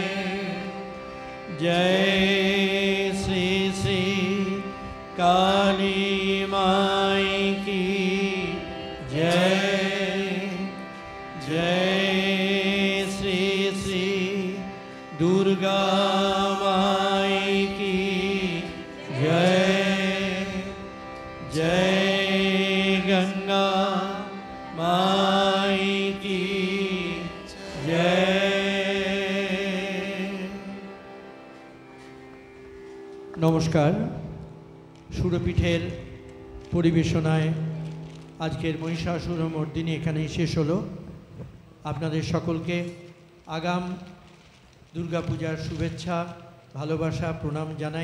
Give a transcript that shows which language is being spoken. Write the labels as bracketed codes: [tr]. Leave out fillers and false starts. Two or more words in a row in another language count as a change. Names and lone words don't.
[hi] जय श्री श्री काली माई की जय जय श्री श्री दुर्गा माई की जय जय गंगा माई की जय। [bn] নমস্কার। সুরপীঠের পরিবেশনায় আজকের মহিষাসুরমর্দিনী এখানেই শেষ হলো। আপনাদের সকলকে আগাম দুর্গাপূজার শুভেচ্ছা ভালোবাসা প্রণাম জানাই।